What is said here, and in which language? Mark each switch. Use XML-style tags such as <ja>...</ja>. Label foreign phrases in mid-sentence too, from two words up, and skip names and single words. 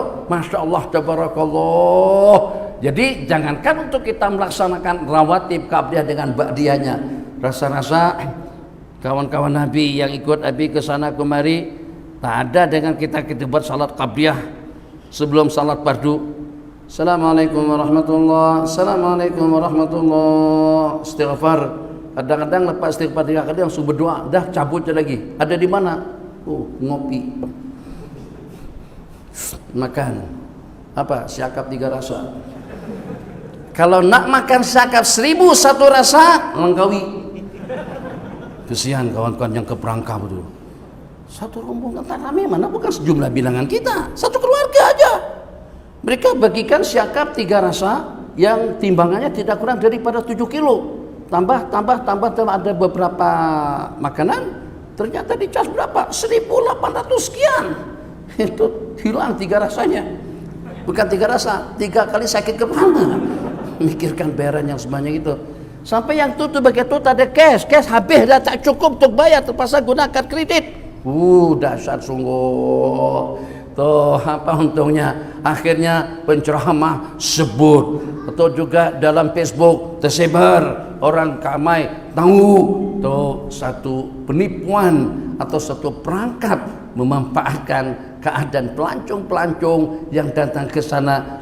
<ar>ما شاء الله، تبارك الله.</ar> <ms>Jadi jangankan untuk kita melaksanakan rawatib qabliyah dengan ba'diyahnya. Rasa-rasa kawan-kawan Nabi yang ikut Nabi ke sana kemari, tak ada dengan kita buat salat qabliyah sebelum salat fardu.</ms> <ar>السلام عليكم ورحمة الله وبركاته. السلام عليكم ورحمة الله وبركاته.</ar> <ms>Istighfar. Kadang-kadang lepas istighfar 3 kali langsung berdoa, dah cabut lagi. Ada di mana? Ngopi. Makan apa? Syakap 3 rasa. Kalau nak makan syakap 1001 rasa, Langkawi. Kesian kawan-kawan yang ke perangkap itu. Satu rombongan rame, mana bukan sejumlah bilangan kita, satu keluarga aja. Mereka bagikan syakap 3 rasa yang timbangannya tidak kurang daripada 7 kilo. Tambah ada beberapa makanan. Ternyata dicas berapa? 1.800 sekian. Itu hilang 3 rasanya. Bukan 3 rasa, 3 kali sakit kepala. Mikirkan bayaran yang sebanyak itu. Sampai yang tutup begitu tak ada cash habis dah, tak cukup untuk bayar, terpaksa gunakan kredit. Dahsyat sungguh. Tuh apa untungnya? Akhirnya penceramah sebut atau juga dalam Facebook tersebar, orang ramai tahu tuh satu penipuan atau satu perangkap memanfaatkan keadaan pelancong-pelancong yang datang ke sana.</ms>